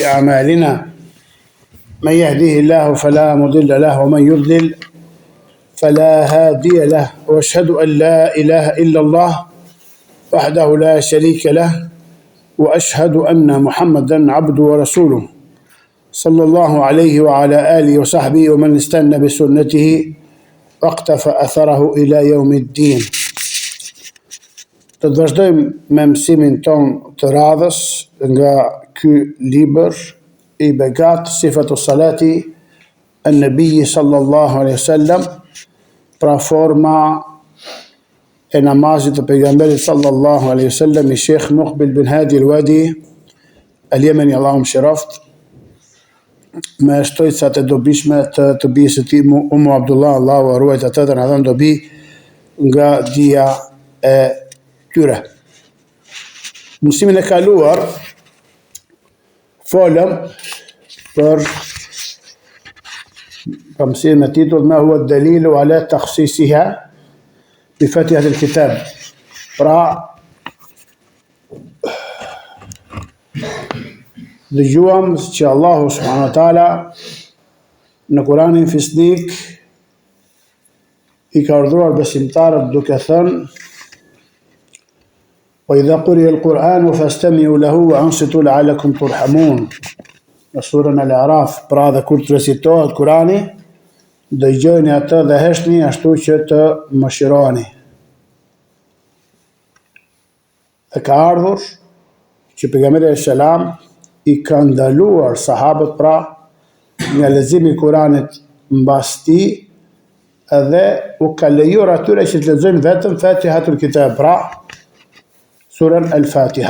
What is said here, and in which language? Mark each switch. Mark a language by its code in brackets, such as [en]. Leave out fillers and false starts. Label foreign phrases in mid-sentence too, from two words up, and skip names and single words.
[ar] أعمالنا من يهديه الله فلا مضل له ومن يضلل فلا هادي له وأشهد أن لا إله إلا الله وحده لا شريك له وأشهد أن محمدا عبده ورسوله صلى الله عليه وعلى آله وصحبه ومن استنى بسنته واقتفى أثره إلى يوم الدين. [sq] Të vazhdojmë me mësimin ton të radhës nga ky libër i begat Sifatu Salati [ar] النبي صلى الله عليه وسلم, [sq] pra forma e namazit të pejgamberit [ar] صلى الله عليه وسلم [sq] i Sheikh Muqbil bin Hadi al-Wadi al-Yemeni, Allahu mëshiroft, me shtojcat e dobishme të bijës së tij Umu Abdullah, Allahu ruajt atë dhe na dhënë dobi nga dia e tyre. Mësimin e kaluar folëm për mësimin me titull [ar] ما هو الدليل على تخصيصها بفاتحة الكتاب. [sq] Pra dëgjuam që Allahu [ar] سبحانه وتعالى [sq] në Kur'anin fisnik i ka urdhëruar besimtarët duke thënë: [ar] "وإذا قرئ القرآن فاستمعوا له وأنصتوا لعلكم ترحمون." [sq] Në surën Al-A'raf, pra dhe kur të recitohet Kur'ani, dëgjoni atë dhe heshni ashtu që të mëshironi. E ka ardhur që pejgamberi selam i ka ndaluar sahabët pra nga leximi i Kuranit mbas tij, edhe u ka lejuar atyre që të lexojnë vetëm Fatihatul Kitab, pra surën Al-Fatiha.